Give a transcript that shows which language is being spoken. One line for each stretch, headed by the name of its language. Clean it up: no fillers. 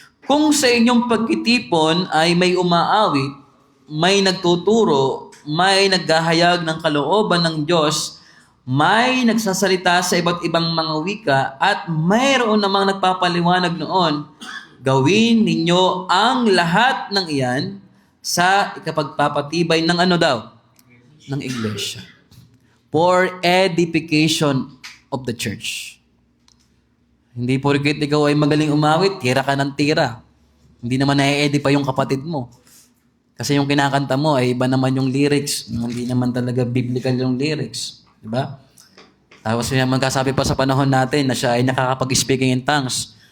Filipino: Kung sa inyong pagkitipon ay may umaawit, may nagtuturo, may naghahayag ng kalooban ng Diyos, may nagsasalita sa iba't ibang mga wika, at mayroon namang nagpapaliwanag noon, gawin ninyo ang lahat ng iyan sa ikapagpapatibay ng ano daw? Ng iglesia.
English: For edification of the church.
Filipino: Hindi porket ikaw ay magaling umawit, tira ka ng tira. Hindi naman na-edify yung kapatid mo. Kasi yung kinakanta mo ay iba naman yung lyrics. Hindi naman talaga biblical yung lyrics. Diba? Tapos may magkasabi pa sa panahon natin na siya ay nakakapag-speaking in tongues.